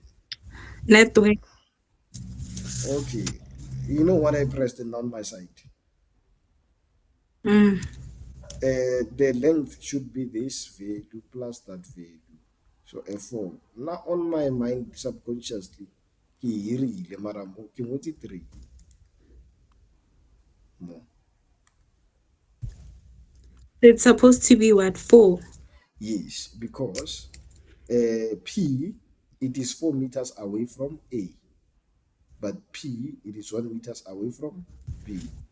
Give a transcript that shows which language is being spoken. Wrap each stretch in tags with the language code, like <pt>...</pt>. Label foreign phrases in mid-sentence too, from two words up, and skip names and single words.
<en>network. okay, you know what I pressed in on my side? Mm, The length should be this value plus that value. So F4. Now on my mind subconsciously,</en> <tn>ke hirile mara mo ke ngotse 3 more.</tn> <en>it's supposed to be what, 4? Yes, because P it is 4 meters away from A, but P it is 1 meters away from B.</en>